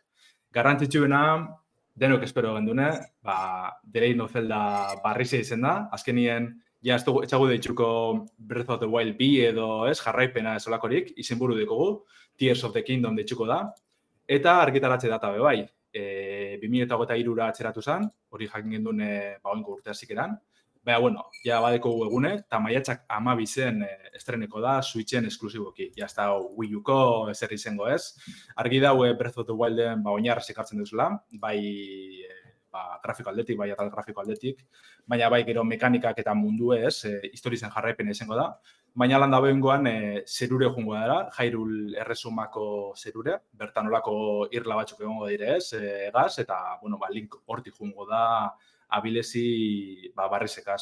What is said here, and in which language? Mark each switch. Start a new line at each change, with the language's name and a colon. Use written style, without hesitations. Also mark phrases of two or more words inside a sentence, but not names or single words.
Basque: Garrantzitsuena, denok espero gendune, The Legend of Zelda barrize izen da, azkenien, ja etxagu deitzuko Breath of the Wild 2 edo ez, jarraipena esolakorik, izenburu dekogu, Tears of the Kingdom deitzuko da, eta argitaratze data be bai. 2023 atxeratu zen, hori jakin gendun oingo urte hasikeran. Baina, bueno, ja badeko egune, eta maiatzak 12 estreneko da, Switchen esklusiboki. Ja, ez da Wii U-ko ezer izango ez. Argi dau Breath of the Wilden oinarraz ekartzen duzula, bai grafiko aldetik, bai atal grafiko aldetik, baina bai gero mekanikak eta mundu ez, historizen jarraipen izango da. Baina lan da behingoan zerure jungo dara, Hyrule erresumako zerure, bertan olako irla batzuk egongo dire ez, egaz, eta, bueno, Link hortik jungo da, abilezi barrizekaz.